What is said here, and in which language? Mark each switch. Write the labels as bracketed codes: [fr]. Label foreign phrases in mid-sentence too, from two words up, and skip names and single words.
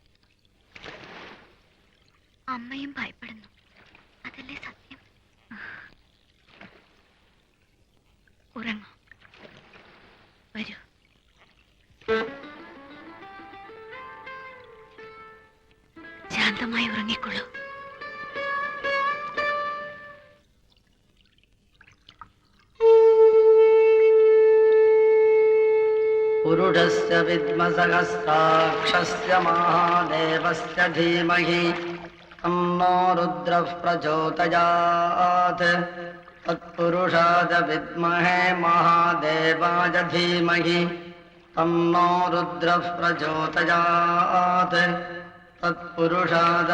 [ml] അമ്മയും ഭയപ്പെടുന്നു, അതല്ലേ സത്യം? ഉറങ്ങൂ. വരൂ. ശാന്തമായി ഉറങ്ങിക്കൊള്ളൂ. [sa] पुरुषस्य विद्मसहस्राक्षस्य महादेवस्य धीमहि तन्नो रुद्रः प्रचोदयात् तत्पुरुषाय विद्महे महादेवाय धीमहि तन्नो रुद्रः प्रचोदयात् तत्पुरुषाय